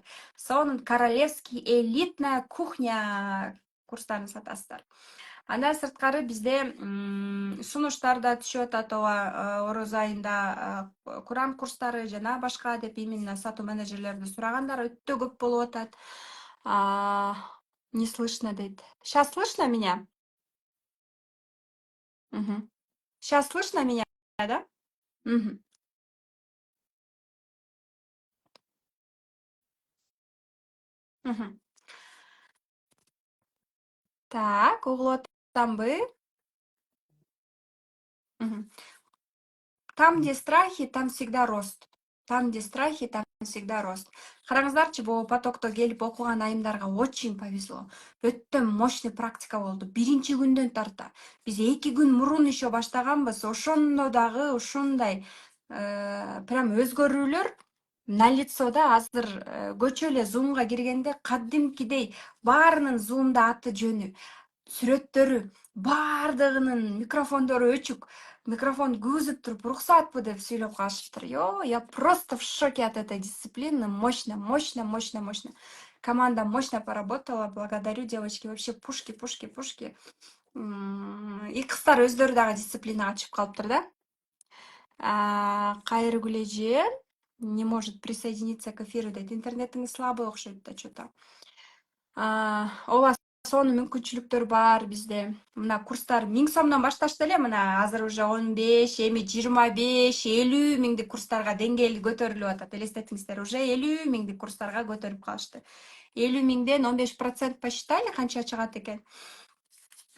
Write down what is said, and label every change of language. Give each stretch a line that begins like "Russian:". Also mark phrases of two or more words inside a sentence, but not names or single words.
Kyrgyz: Сонун
Russian: королевский элитная кухня
Kyrgyz: курстарын сатасыздар. Андан сырткары бизде сунуштар да түшүп атат, ороз айында Куран курстары жана башка деп именно сатуу менеджерлерди сурагандар өтө көп болуп атат.
Russian: Не слышно дейт. Сейчас слышно меня? Сейчас слышно меня, да? Так,
Kyrgyz: угулуп атамбы?
Russian: Там, где страхи, там всегда рост. Там, где страхи, там всегда рост.
Kyrgyz: Караңыздарчы, бул потокто келип окуган айымдарга
Russian: очень повезло.
Kyrgyz: Өтө мощный практика болду. Биринчи күндөн тарта. Биз 2 күн мурун еще баштаганбыз. Ошондо дагы ушундай прям өзгөрүүлөр налицо да. Азыр көчө эле зумга киргенде кадимкидей баарынын зумда аты жөнү, сүрөттөрү, баардыгынын микрофондору өчүк. Микрофон күзүп туруп, уруксатпы деп сүйлөп калышыптыр.
Russian: Я просто в шоке от этой дисциплины. Мощно. Команда мощно поработала. Благодарю, девочки. Вообще пушки.
Kyrgyz: И кыздар өздөрү дагы дисциплинага чыгып калыптыр, да?
Russian: Кайрыгүл эже не может присоединиться к эфиру дейт.
Kyrgyz: Интернетиңиз слабый окшойт да что-то. Ооба, сонун мүмкүнчүлүктөр бар бизде. Мына курстар 1000 сомдон башташты эле, мына азыр уже 15, эми 25, 50 миңдик курстарга деңгээли көтөрүлүп атат. Элестетиңиздер, уже 50 миңдик курстарга көтөрүп калышты. 50 миңден 15% посчитали канча чыгат экен?